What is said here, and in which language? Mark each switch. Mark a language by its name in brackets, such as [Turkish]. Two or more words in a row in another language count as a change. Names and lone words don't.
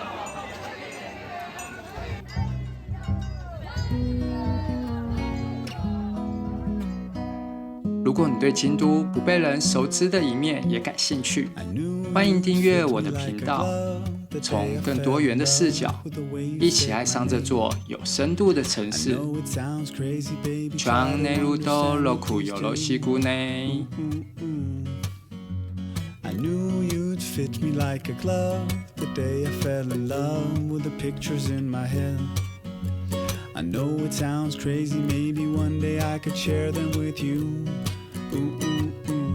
[Chinese] 如果你对京都不被人熟知的一面也感兴趣，欢迎订阅我的频道，从更多元的视角，一起爱上这座有深度的城市。全内路都ロクよろしくね。 [English] I knew you'd fit me like a glove the day I fell in love with the pictures in my head. I know it sounds crazy, maybe one day I could share them with you. Ooh, ooh, ooh.